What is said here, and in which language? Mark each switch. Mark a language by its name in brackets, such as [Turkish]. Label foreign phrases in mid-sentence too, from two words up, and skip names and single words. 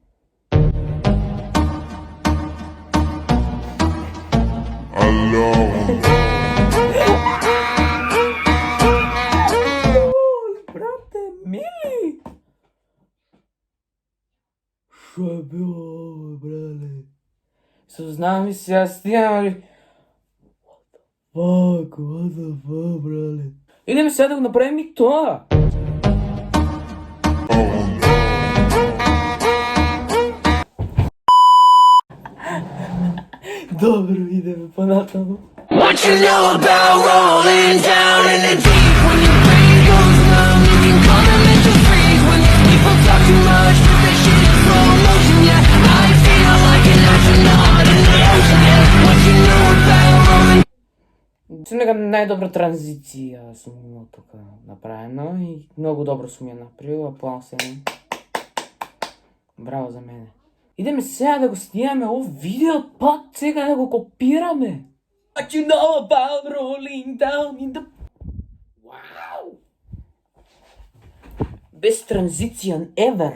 [Macedonian] Брате, мили! Шо е било ово, брале? Сознавам и сега стигам, али... [English] What the fuck, [Macedonian] брале? Идеме сега да го направим и тоа. Добро, идеме понатаму. [English] What you know about rolling down in the deep? When your brain goes numb, you can call them mental freeze. When people talk too much, put that shit in slow motion, yeah. I feel like an astronaut in the ocean, yeah. What you know about rolling? [Macedonian] Сум нека најдобра транзиција сум имал тука направено и многу добро сум ја направил, аплаусен. Браво за мене. Идеме сега да го снимаме ово видео, пак сега да го копираме. [English] What you know about rolling down in the... [Macedonian] Вау! Без транзиција ever.